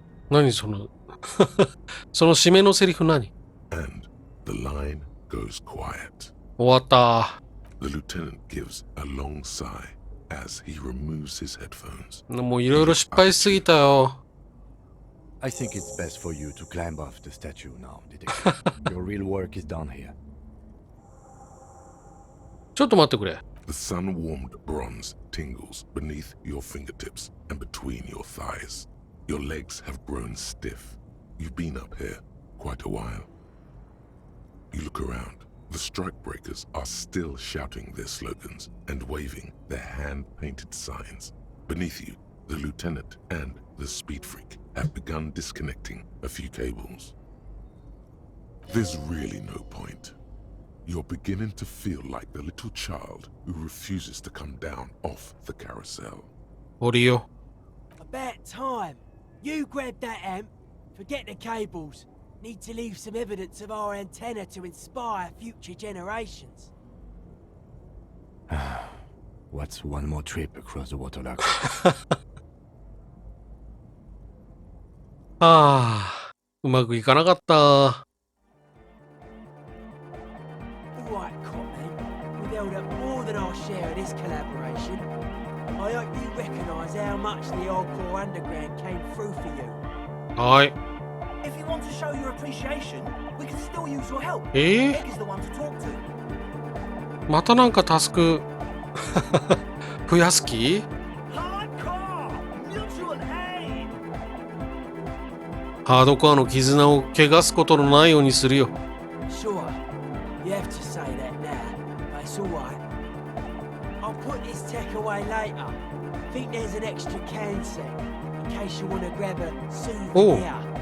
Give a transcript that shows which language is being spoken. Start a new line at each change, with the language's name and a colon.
Japanese: 何そのその締めのセリフ何
English: And the line goes quiet.
Japanese: 終わった。
English: The lieutenant gives a long sigh as he removes his headphones.
Japanese: もういろいろ失敗しすぎたよ。
English: I think it's best for you to climb off the statue now, detective. Your real work is done here.
Japanese: ちょっと待ってくれ。
English: The sun-warmed bronze tingles beneath your fingertips and between your thighs. Your legs have grown stiff. You've been up here quite a while. You look around. The strikebreakers are still shouting their slogans and waving their hand-painted signs. Beneath you, the lieutenant and the speed freak have begun disconnecting a few cables. There's really no point. You're beginning to feel like the little child who refuses to come down off the carousel.
Japanese: 降りよ。
English: About time. You grab that amp, forget the cables. Need to leave some evidence of our antenna to inspire future generations. What's one more trip across the waterlock?
Japanese: あ、うまくいかなかった。
English: Alright, Cotman. We've held up more than our share of this collaboration. I hope you recognise how much the hardcore underground came through for you.
Japanese: はい。
English: If you want to show your appreciation, we can still use your help. え Egg is the one to talk to.
Japanese: またなんかタスク増やす気？
English: Hardcore! Mutual aid!
Japanese: ハードコアの絆を汚すことのないようにするよ。
English: Sure, you have to say that now, but it's alright. I'll put this tech away later. Think there's an extra can set, in case you want to grab a souvenir.